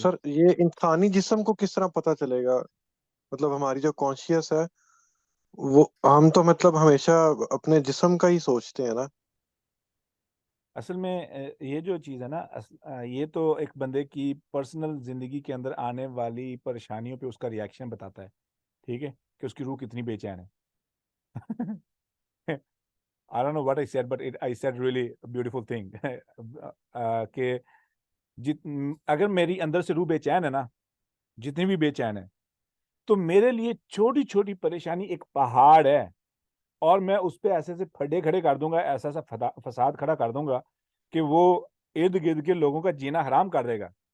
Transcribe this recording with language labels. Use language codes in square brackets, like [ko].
[ur] سر یہ انسانی جسم کو کس طرح پتہ چلے گا؟ مطلب ہماری جو کانشیس ہے وہ, ہم تو مطلب ہمیشہ اپنے جسم کا ہی سوچتے ہیں نا. اصل میں یہ جو چیز ہے نا, یہ تو ایک بندے کی پرسنل زندگی کے اندر آنے والی پریشانیوں پہ اس کا ریاکشن بتاتا ہے. ٹھیک ہے, کہ اس کی روح کتنی بے چین ہے. [en] I don't know what I said, but I said really a beautiful thing. [ur] کہ اگر میری اندر سے روح بے چین ہے نا, جتنی بھی بے چین ہے, تو میرے لیے چھوٹی چھوٹی پریشانی ایک پہاڑ ہے, اور میں اس پہ ایسے پھڈے کھڑے کر دوں گا, ایسا فساد کھڑا کر دوں گا کہ وہ ارد گرد کے لوگوں کا جینا حرام کر دے گا.